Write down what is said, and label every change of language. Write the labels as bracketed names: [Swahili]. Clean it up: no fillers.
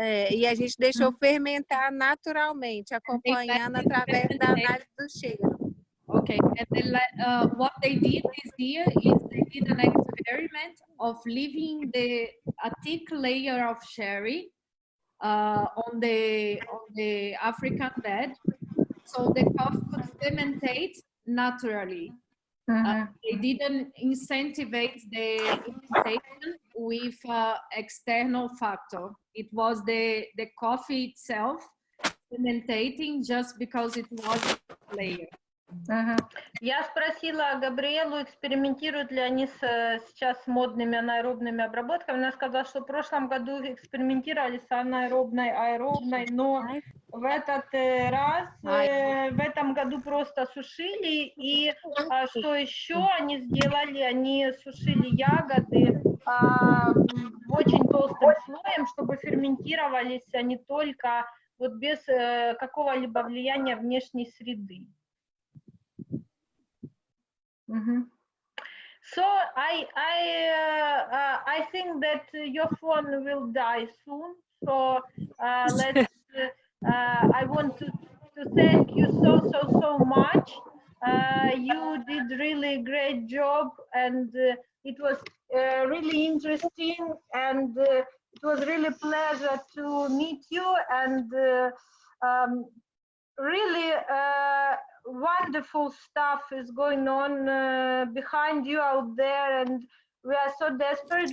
[Portuguese] E a gente deixou fermentar naturalmente, acompanhando através da análise do cheiro. [English] Okay, and then what they did this year is they did an experiment of leaving a thick layer of sherry on the African bed, so the coffee could fermentate naturally. They didn't incentivize the fermentation with external factor. It was the coffee itself fermentating just because it was a layer. [Russian] Я спросила Габриэлу, экспериментируют ли они сейчас с модными анаэробными обработками. Она сказала, что в прошлом году экспериментировали с анаэробной, аэробной, но в этот раз, в этом году просто сушили. И что еще они сделали? Они сушили ягоды очень толстым слоем, чтобы ферментировались они только вот без какого-либо влияния внешней среды. [English] So I think that your phone will die soon. So let's. I want to thank you so much. You did really great job, and it was really interesting, and it was really pleasure to meet you, and really wonderful stuff is going on behind you out there, and we are so desperate.